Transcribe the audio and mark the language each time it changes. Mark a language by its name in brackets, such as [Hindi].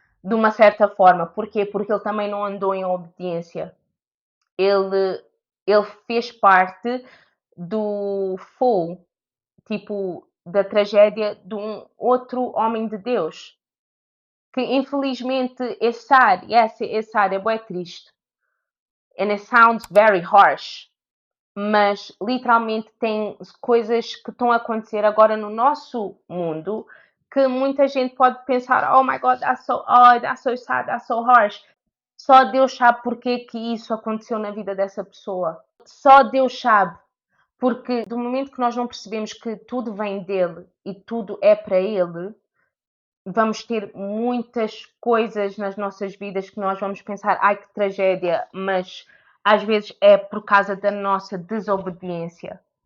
[Portuguese] De uma certa forma. Porquê? Porque ele também não andou em obediência. Ele fez parte do fall, tipo, da tragédia de um outro homem de Deus. Que infelizmente é sad. Yes, é sad, é bem triste. [English] And it sounds very harsh. [Portuguese] Mas literalmente tem coisas que estão a acontecer agora no nosso mundo que muita gente pode pensar, [English] oh my God, that's so odd, that's so sad, that's so harsh. [Portuguese] Só Deus sabe porque que isso aconteceu na vida dessa pessoa. Só Deus sabe. Porque do momento que nós não percebemos que tudo vem dele e tudo é para ele, vamos ter muitas coisas nas nossas vidas que nós vamos pensar, ai que tragédia, mas às vezes é por causa da nossa desobediência.